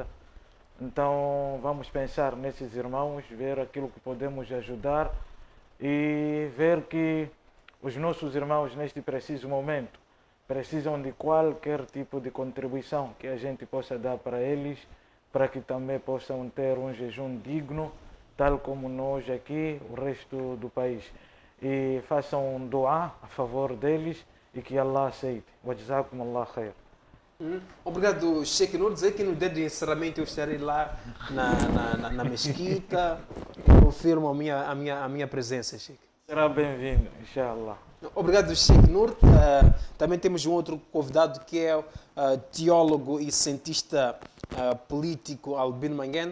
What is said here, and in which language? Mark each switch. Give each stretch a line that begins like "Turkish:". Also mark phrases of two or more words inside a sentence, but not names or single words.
Portuguese: Então vamos pensar nesses irmãos, ver aquilo que podemos ajudar e ver que os nossos irmãos neste preciso momento precisam de qualquer tipo de contribuição que a gente possa dar para eles, para que também possam ter um jejum digno, tal como nós aqui, o resto do país. E façam um dua a favor deles e que Allah aceite.
Arabic: وجزاكم الله خير.
Portuguese: Obrigado, Sheikh Nur. Dizer que no dia de encerramento eu estarei lá na mesquita. Eu confirmo a minha presença, Sheikh. Será bem-vindo, inshallah. Obrigado, Sheikh Nur. Também temos um outro convidado que é teólogo e cientista político Albino Mangueno.